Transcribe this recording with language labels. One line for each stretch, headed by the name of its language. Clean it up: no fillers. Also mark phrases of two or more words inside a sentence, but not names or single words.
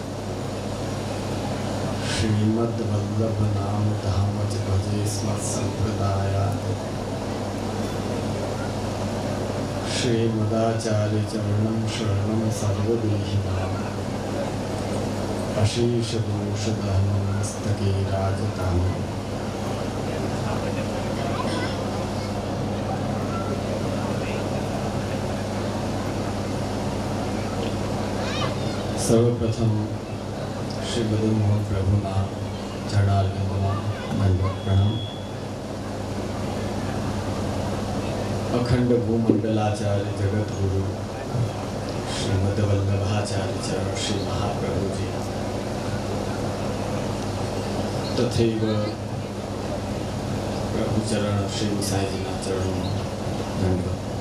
Sanskrit: श्रीमद्वल्लभनाम धामज भजे स्मत्सम्प्रदायात् श्रीमदाचार्यचरणं शरणं सर्वदेहिनाम् अशेषदोषदहनं मस्तके राजताम्।
Gujarati: સર્વપ્રથમ શ્રી મદન મોહન પ્રભુના ચરણારવિંદમાં દંડવત પ્રણામ। અખંડ ભૂમંડલાચાર્ય જગતગુરુ શ્રીમદ વલ્લભાચાર્ય ચરણ શ્રી મહાપ્રભુજી તથૈવ પ્રભુચરણ શ્રી સાઈજીના ચરણોમાં દંડવત।